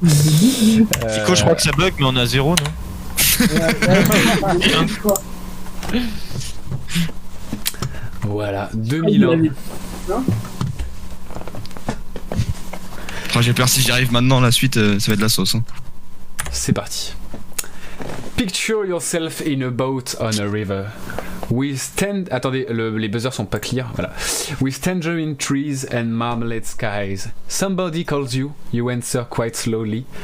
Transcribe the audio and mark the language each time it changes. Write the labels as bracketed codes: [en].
[fr] Nico, je crois que ça bug, mais on a 0, non? Voilà, 2001. Oh, j'ai peur si j'y arrive maintenant, la suite, ça va être de la sauce. Hein. C'est parti. [en] Picture yourself in a boat on a river. [fr] With attendez, les buzzers sont pas clear. Voilà. [en] With tangerine trees and marmalade skies. Somebody calls you. You answer quite slowly.